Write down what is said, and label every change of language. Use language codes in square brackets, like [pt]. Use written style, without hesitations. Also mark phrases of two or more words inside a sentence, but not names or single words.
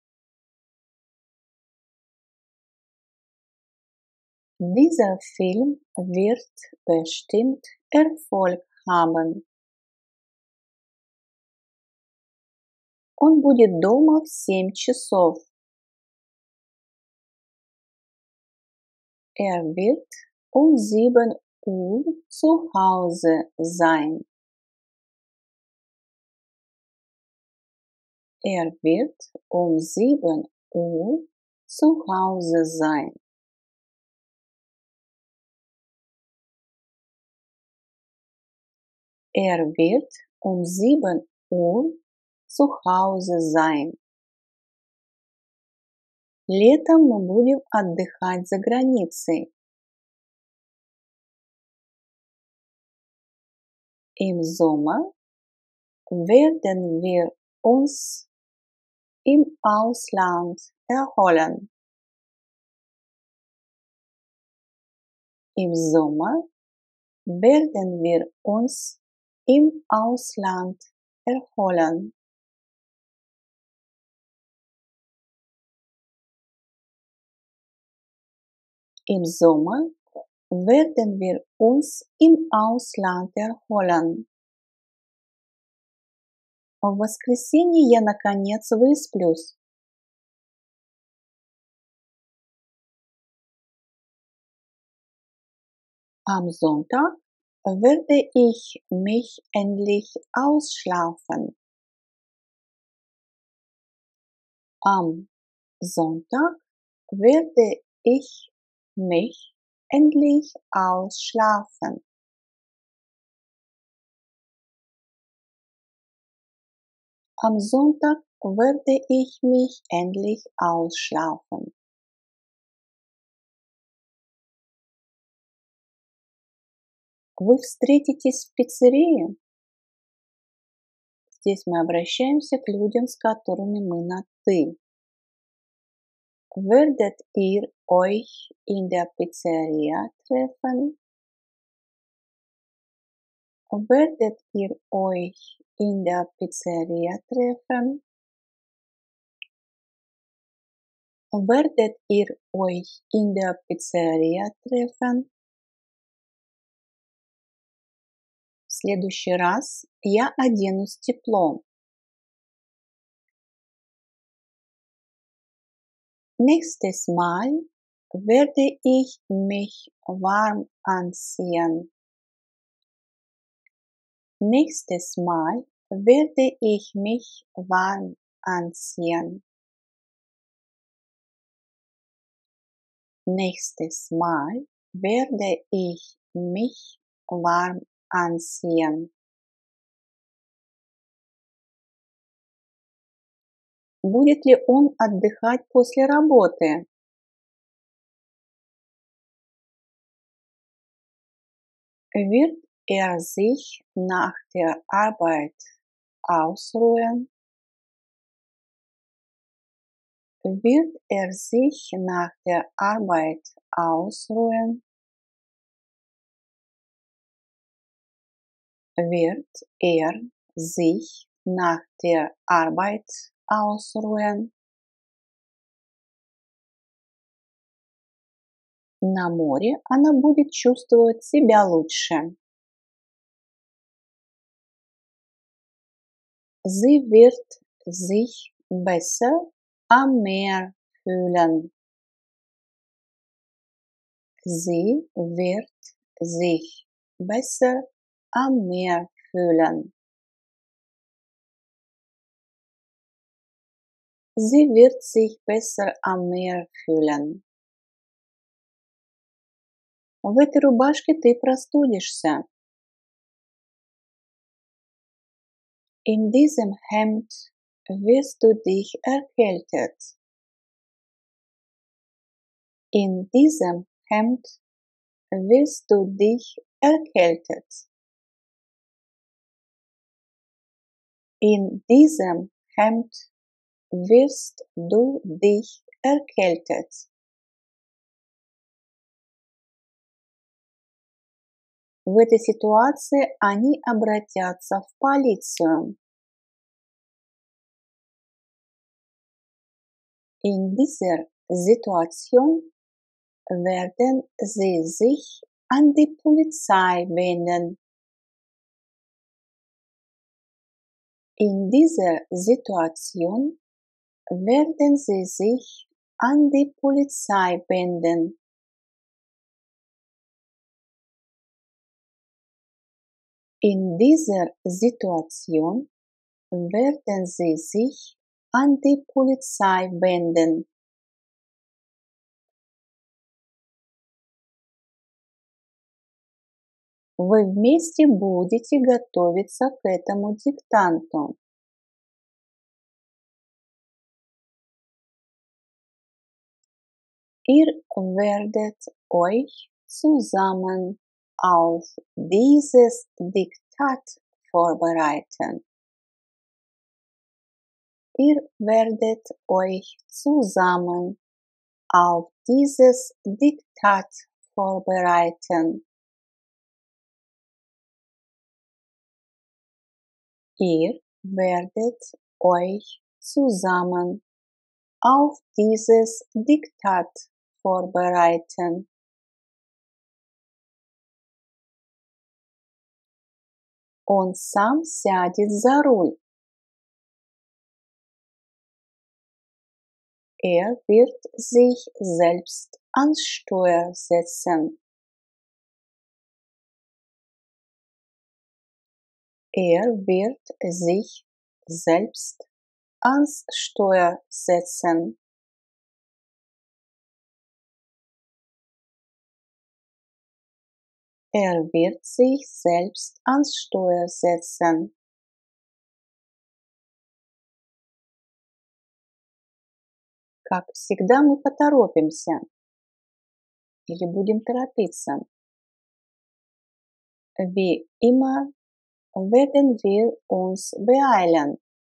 [de] Dieser Film wird bestimmt Erfolg haben. [ru] Он будет дома в 7 часов. [de] Er wird um 7 Uhr zu Hause sein. Er wird um 7 Uhr zu Hause sein. Er wird um 7 Uhr zu Hause sein. [ru] Летом мы будем отдыхать за границей. [de] Im Sommer werden wir uns im Ausland erholen. Im Sommer werden wir uns im Ausland erholen. Im Sommer werden wir uns im Ausland erholen. [ru] В воскресенье я наконец высплюсь. [de] Am Sonntag werde ich mich endlich ausschlafen. Am Sonntag werde ich mich endlich ausschlafen. Am Sonntag werde ich mich endlich ausschlafen. [ru] Вы встретитесь в пиццерии? Здесь мы обращаемся к людям, с которыми мы на «ты». [de] Werdet ihr euch in der Pizzeria treffen? Werdet ihr euch in der Pizzeria treffen? Werdet ihr euch in der Pizzeria treffen? [ru] В следующий раз я оденусь тепло. [de] Nächstes Mal werde ich mich warm anziehen. Nächstes Mal werde ich mich warm anziehen. Nächstes Mal werde ich mich warm anziehen. [ru] Будет ли он отдыхать после работы? [de] Wird er sich nach der Arbeit ausruhen? Wird er sich nach der Arbeit ausruhen? Wird er sich nach der Arbeit ausruhen? [ru] На море она будет чувствовать себя лучше. [de] Sie wird sich besser am Meer fühlen. Sie wird sich besser am Meer fühlen. Sie wird sich besser am Meer fühlen. [ru] В этой рубашке ты простудишься. [de] In diesem Hemd wirst du dich erkältet. In diesem Hemd wirst du dich erkältet. In diesem Hemd wirst du dich erkältet. [ru] В этой ситуации они обратятся в полицию. [de] In dieser Situation werden sie sich an die Polizei wenden. In dieser Situation werden sie sich an die Polizei wenden. In dieser Situation werden sie sich an die Polizei wenden. [ru] Вы вместе будете готовиться к этому диктанту. [de] Ihr werdet euch zusammen auf dieses Diktat vorbereiten. Ihr werdet euch zusammen auf dieses Diktat vorbereiten. Ihr werdet euch zusammen auf dieses Diktat vorbereiten. [ru] Он сам сядет за руль. [de] Er wird sich selbst ans Steuer setzen. Er wird sich selbst ans Steuer setzen. Er wird sich selbst ans Steuer setzen. [ru] Как всегда, мы поторопимся или будем торопиться. [de] Wie immer werden wir uns beeilen.